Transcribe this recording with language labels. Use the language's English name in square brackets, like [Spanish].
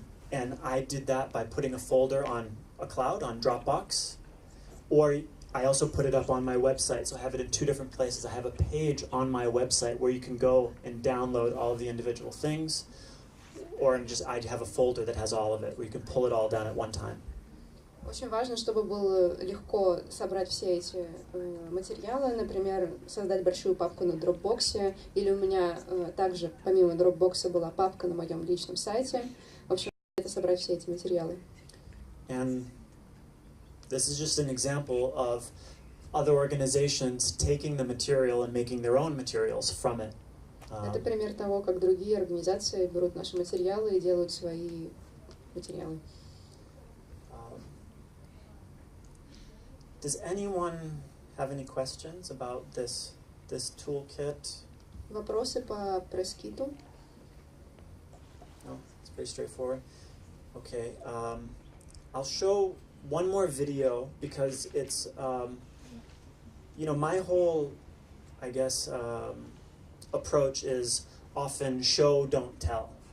[English] And I did that by putting a folder on a cloud, on Dropbox, or I also put it up on my website, so I have it in two different places. I have a page on my website where you can go and download all of the individual things, or I have a folder that has all of it, where you can pull it all down at one time. [Russian] Очень важно, чтобы было легко собрать все эти материалы, например, создать большую папку на Dropbox, или у меня также, помимо Dropbox, была папка на моем личном сайте. В общем, это собрать все эти материалы. [English] And this is just an example of other organizations taking the material and making their own materials from it. [Russian] Это пример того, как другие организации берут наши материалы и делают свои материалы. [English] Does anyone have any questions about this toolkit? [Russian] Вопросы по пресс-киту? [English] No, it's pretty straightforward. Okay, I'll show one more video because it's, my whole, I guess, approach is often show, don't tell.